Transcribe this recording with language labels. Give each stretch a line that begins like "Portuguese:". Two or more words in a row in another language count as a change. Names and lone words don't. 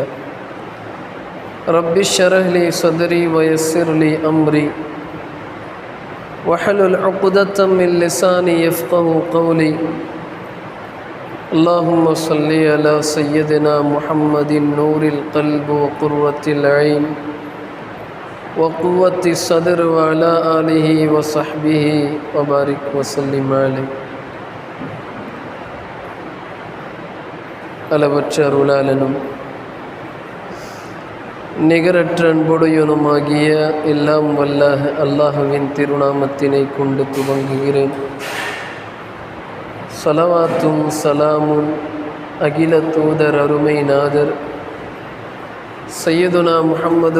Arabic: رب اشرح لي صدري ويسر لي أمري واحلل عقدة من لساني يفقه قولي. اللهم صل على سيدنا محمد نور القلب وقرة العين وقوة الصدر وعلى آله وصحبه وبارك وسلم عليه.
Tamil: அளவற்ற அருளாளனும் நிகரற்ற அன்புடையனுமாகிய எல்லாம் வல்ல அல்லாஹுவின் திருநாமத்தினை கொண்டு துவங்குகிறேன். ஸலவாத்தும் சலாமும் அகில தூதர் அருமை நாதர் சையதுனா முஹம்மது